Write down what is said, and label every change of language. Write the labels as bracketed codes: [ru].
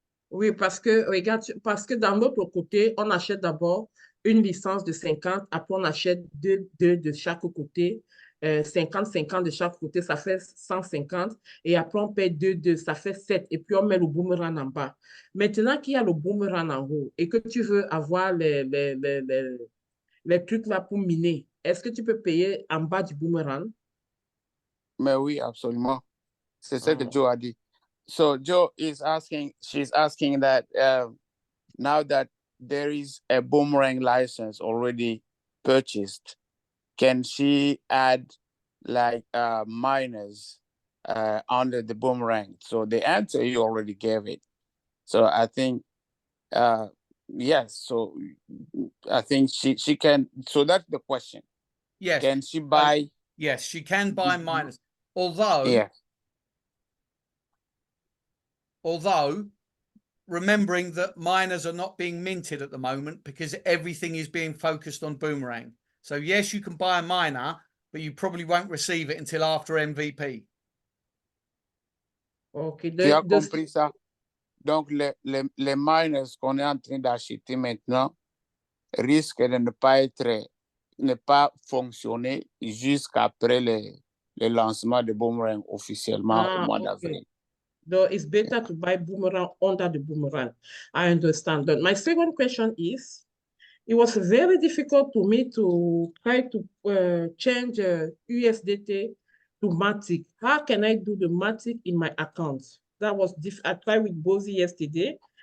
[fr] Oui, parce que, regarde, parce que dans l'autre côté, on achète d'abord une licence de 50, après on achète deux de chaque côté, 50 de chaque côté, ça fait 150, et après on paye deux, ça fait 7, et puis on met le Boomerang en bas. Maintenant qu'il y a le Boomerang en haut, et que tu veux avoir les trucs là pour miner, est-ce que tu peux payer en bas du Boomerang? Mais oui, absolument. C'est ce que Joe a dit. [en] So Joe is asking, she's asking that now that there is a Boomerang license already purchased, can she add like miners under the Boomerang? So the answer, you already gave it. So I think, yes. So I think she can, so that's the question. Yes. Can she buy? Yes, she can buy miners. Although, although remembering that miners are not being minted at the moment because everything is being focused on Boomerang. So yes, you can buy a miner, but you probably won't receive it until after MVP. OK. [fr] Tu as compris ça? Donc, les miners qu'on est en train d'acheter maintenant risquent de ne pas fonctionner jusqu'après le lancement de Boomerang officiellement au mois d'avril. [en] Though it's better to buy Boomerang under the Boomerang. I understand that. My second question is, it was very difficult to me to try to change USDT to Matic. How can I do the Matic in my account? That was I tried with Bozy yesterday.